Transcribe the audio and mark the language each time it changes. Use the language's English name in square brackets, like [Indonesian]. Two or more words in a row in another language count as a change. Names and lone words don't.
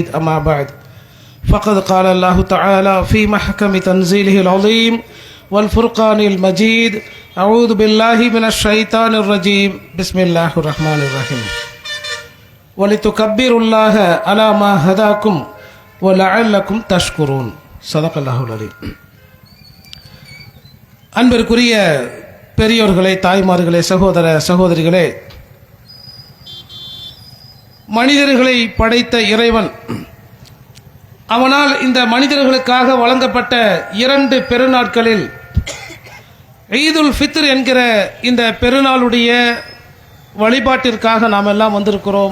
[Arabic] أما بعد فقد قال الله تعالى في محكم تنزيله العظيم والفرقان المجيد. أعوذ بالله من الشيطان الرجيم. بسم الله الرحمن الرحيم. ولتكبروا الله على ما هداكم ولعلكم تشكرون. صدق الله العظيم. [Tamil] அன்பிற்குரிய பெரியோர்களே, தாய்மார்களே, சகோதர சகோதரிகளே, மனிதர்களை படைத்த இறைவன் அவனால் இந்த மனிதர்களுக்காக வழங்கப்பட்ட 2 பெருநாட்களில் ஈதுல் ஃபித்ர் என்கிற இந்த பெருநாளுடைய வழிபாட்டிற்காக நாம் எல்லாம் வந்திருக்கிறோம்.